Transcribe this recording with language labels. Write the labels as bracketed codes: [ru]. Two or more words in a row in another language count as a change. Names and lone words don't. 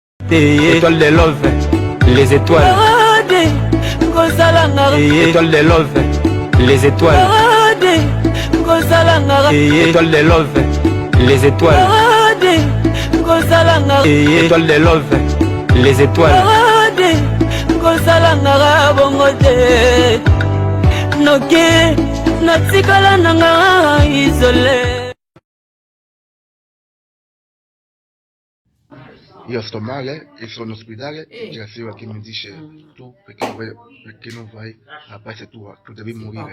[fr] Étoile de love, les étoiles. Étoile de love, les étoiles. Étoile de love, les étoiles. Étoile de love, les étoiles. [it] Io sto male e sono in ospedale e c'è la signora che mi dice tu perché non vai alla paese tua, tu devi morire.